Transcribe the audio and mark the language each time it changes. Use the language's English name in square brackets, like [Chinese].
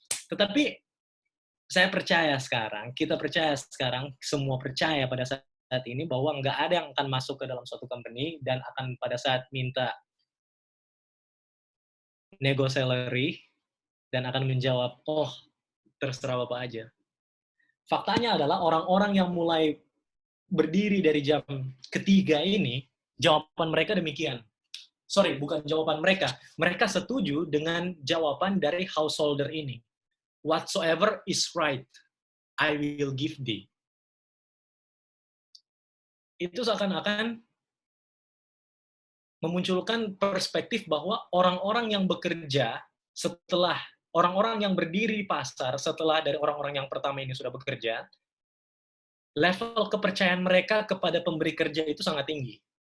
[Indonesian] Tetapi saya percaya sekarang, kita percaya sekarang, semua percaya pada saat ini bahwa nggak ada yang akan masuk ke dalam suatu company dan akan pada saat minta nego salary dan akan menjawab, terserah Bapak aja. Faktanya adalah orang-orang yang mulai berdiri dari jam ketiga ini, jawaban mereka demikian. Sorry, bukan jawaban mereka. Mereka setuju dengan jawaban dari householder ini. [English] Whatsoever is right, I will give thee. [Indonesian] Itu seakan-akan memunculkan perspektif bahwa orang-orang yang bekerja setelah orang-orang yang berdiri di pasar setelah dari orang-orang yang pertama ini sudah bekerja, level kepercayaan mereka kepada pemberi kerja itu sangat tinggi.